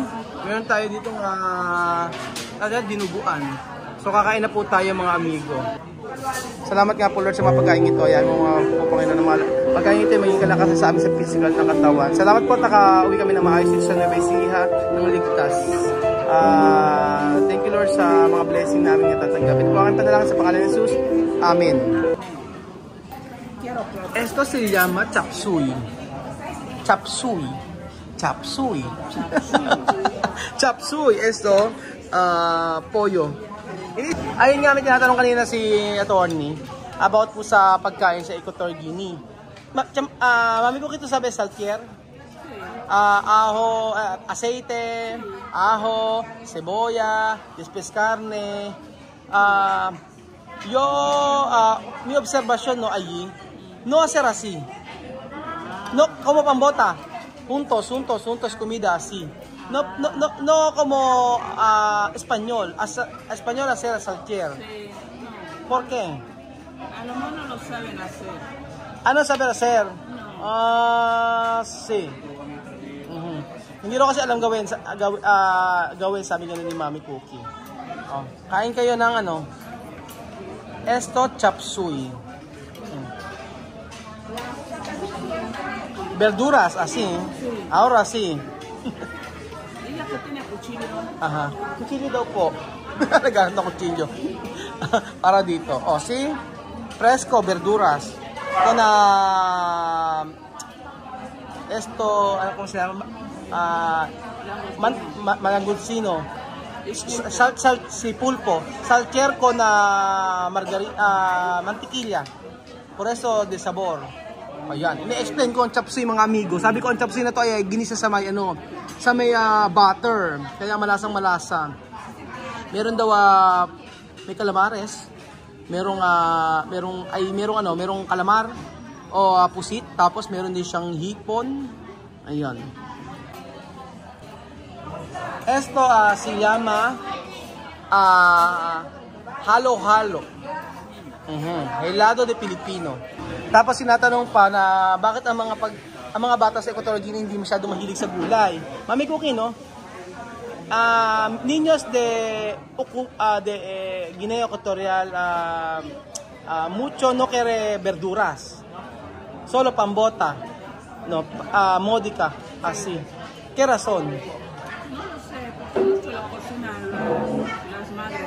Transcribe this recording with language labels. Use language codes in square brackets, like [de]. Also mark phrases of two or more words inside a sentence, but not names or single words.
[tl] Meron tayo dito dinuguan. So kakain na po tayo mga amigo. Salamat nga po Lord sa mga pagkain ito. Ayan mga pupangin na mga pagkain ito maging kalakasan sa amin sa physical ng katawan. Salamat po at nakauwi kami na maayos dito sa Nueva Ecija ng ligtas. [en] Thank you Lord [tl] sa mga blessing namin na tatanggapin. Po ang panalangin sa pangalan ni Jesus. [es] Amen. Esto se llama chapsuy. Chapsuy. Chapsuy. Chapsuy. Esto, pollo. [tl] Ayun nga, may tinatanong kanina si attorney about po sa pagkain sa Equatorial Guinea. Mami Cookie, ito sabi, saltier? [es] Ajo, aceite, ajo, cebolla, después carne. Mi observación no allí, no hacer así. No como pambota, juntos, comida así. No como español, español hacer saltier. Sí, no. ¿Por qué? A lo mejor no lo saben hacer. No saber hacer? No. Sí. [tl] Hindi rin kasi alam gawin, sabi nga ni Mami Cookie. Kain kayo ng esto chapsuy. [es] Verduras, así. Ahora sí. Ella que tiene cuchillo. [tl] Aha. Kuchilyo daw po. Naghanap ng kuchilyo. Para dito. [es] Sí. Fresco, verduras. [tl] Ito na esto, ano [es] se llama? Malangusino. Si pulpo. Saltier con mantequilla. Por eso de sabor. [tl] Ayan. Ini-explain ko ang chapsuy mga amigo. Sabi ko ang chapsuy na to ay ginisa sa may sa may butter. Kaya malasang malasa. Meron daw may calamares. Merong kalamar o pusit. Tapos meron din siyang hipon. Ayan. [es] Esto se llama halo-halo. Helado de Pilipino. [tl] Tapos sinatanong pa na bakit ang mga bata sa Equatorial Guinea hindi masyado mahilig sa gulay. Mami Cookie, [es] no? Niños de Guinea Equatorial mucho no quiere verduras. Solo pambota. No, módica, así. ¿Qué razón? No lo sé, porque mucho lo cocinan las madres.